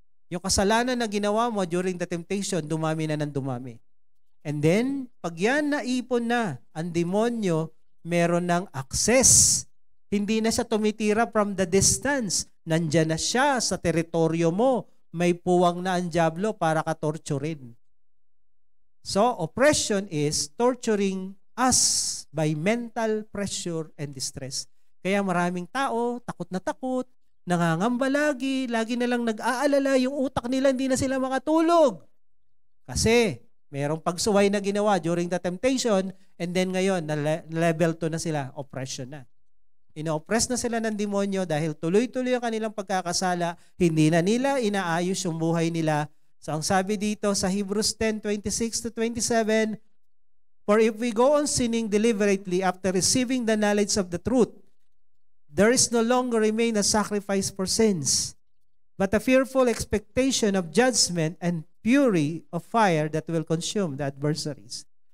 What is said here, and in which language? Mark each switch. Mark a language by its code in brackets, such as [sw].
[tl] Yung kasalanan na ginawa mo [en] during the temptation, [tl] dumami na ng dumami. And then, pag yan naipon na, ang demonyo, meron ng access. Hindi na siya tumitira [en] from the distance. [tl] Nandyan na siya sa teritoryo mo. May puwang na ang dyablo para ka torturin. [en] So, oppression is torturing us by mental pressure and distress. [tl] Kaya maraming tao, takot, nangangamba lagi na lang nag-aalala, yung utak nila hindi na sila makatulog. Kasi merong pagsuway na ginawa [en] during the temptation and then [tl] ngayon, level 2 na sila, oppression na. Ino-oppress na sila ng demonyo dahil tuloy-tuloy ang kanilang pagkakasala, hindi na nila inaayos yung buhay nila. So ang sabi dito sa [en] Hebrews 10:26-27, for if we go on sinning deliberately after receiving the knowledge of the truth, there is no longer remain a sacrifice for sins, but a fearful expectation of judgment and fury of fire that will consume the adversaries.